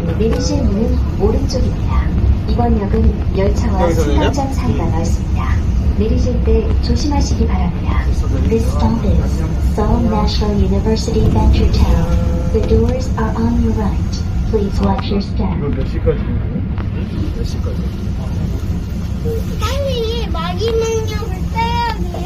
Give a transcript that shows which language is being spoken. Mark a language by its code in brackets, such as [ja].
[ko] 내리실 문은 오른쪽입니다. 이번 역은 열차와 승강장 사이가 넓습니다. 내리실 때 조심하시기 바랍니다. [en] This stop is Seoul National University Venture Town. The doors are on your right. Please watch your step. [ko] 이거 몇 시까지? 몇 시까지? 빨리 마지막역을 떼야지.